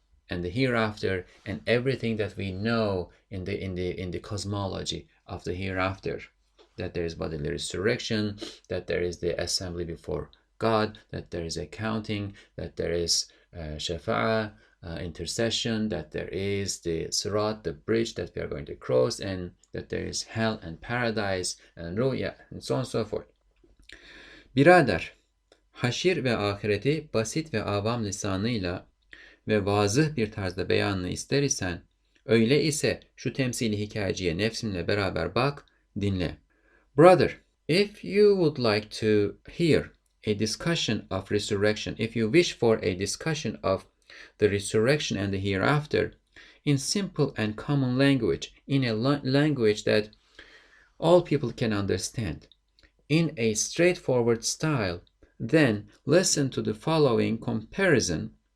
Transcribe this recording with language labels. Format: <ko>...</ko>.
<en>and the hereafter, and everything that we know in the cosmology of the hereafter, that there is bodily resurrection, that there is the assembly before God, that there is accounting, that there is shafa'ah, intercession, that there is the sirat, the bridge that we are going to cross, and that there is hell and paradise and ruya, and so on and so forth.</en> <tr>Birader, haşir ve ahireti basit ve avam lisanıyla ve vazıh bir tarzda beyanını ister isen, öyle ise şu temsili hikayeciye nefsimle beraber bak, dinle.</tr> <en>Brother, if you would like to hear a discussion of resurrection, if you wish for a discussion of the resurrection and the hereafter in simple and common language, in a language that all people can understand, in a straightforward style, then listen to the following comparison</en>